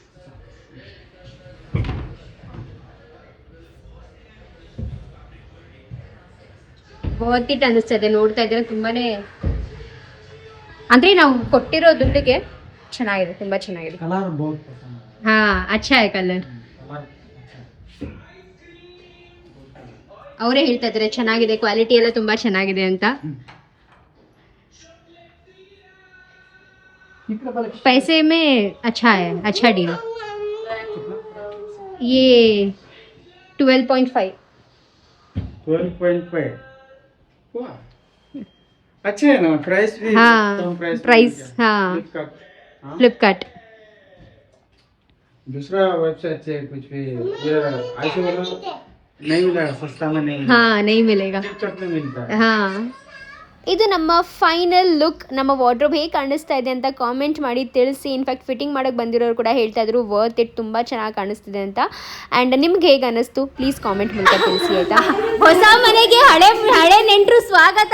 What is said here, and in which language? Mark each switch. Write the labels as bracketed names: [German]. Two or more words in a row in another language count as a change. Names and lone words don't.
[Kannada] ಬಹುತಿಟ್ ಅನ್ನಿಸ್ತದೆ ನೋಡ್ತಾ ಇದ್ರೆ, ತುಂಬಾನೇ ಅಂದ್ರೆ ನಾವು ಕೊಟ್ಟಿರೋ ದುಡ್ಡಿಗೆ ಚೆನ್ನಾಗಿದೆ, ತುಂಬಾ ಚೆನ್ನಾಗಿದೆ. [Hindi] कलर बहुत हाँ अच्छा कलर. [Kannada] ಅವರೇ ಹೇಳ್ತಾ ಇದ್ದಾರೆ ಚೆನ್ನಾಗಿದೆ, ಕ್ವಾಲಿಟಿ ಎಲ್ಲ ತುಂಬಾ ಚೆನ್ನಾಗಿದೆ ಅಂತ. [Hindi] पैसे में अच्छा है, अच्छा डील. ये 12.5. 12.5 वाह अच्छे है ना प्राइस भी हाँ कम प्राइस हाँ हाँ फ्लिपकार्ट. दूसरा वेबसाइट से कुछ भी ये ऐसे वाला नहीं मिला सस्ता में नहीं हाँ नहीं मिलेगा. फ्लिपकार्ट में मिलता है. [Kannada] ಹಾಂ, ಇದು ನಮ್ಮ ಫೈನಲ್ ಲುಕ್. ನಮ್ಮ ವಾರ್ಡ್ರೋಬ್ ಹೇಗೆ ಕಾಣಿಸ್ತಾ ಇದೆ ಅಂತ ಕಾಮೆಂಟ್ ಮಾಡಿ ತಿಳಿಸಿ. ಇನ್ಫ್ಯಾಕ್ಟ್ ಫಿಟ್ಟಿಂಗ್ ಮಾಡೋಕ್ಕೆ ಬಂದಿರೋರು ಕೂಡ ಹೇಳ್ತಾ ಇದ್ರು [English] worth it, [Kannada] ತುಂಬ ಚೆನ್ನಾಗಿ ಕಾಣಿಸ್ತಿದೆ ಅಂತ. ಆ್ಯಂಡ್ ನಿಮ್ಗೆ ಹೇಗೆ ಅನ್ನಿಸ್ತು ಪ್ಲೀಸ್ ಕಾಮೆಂಟ್ ಮೂಲಕ ತಿಳಿಸಿ ಆಯಿತಾ. ಹೊಸ ಮನೆಗೆ ಹಳೆ ನೆಂಟರು ಸ್ವಾಗತ.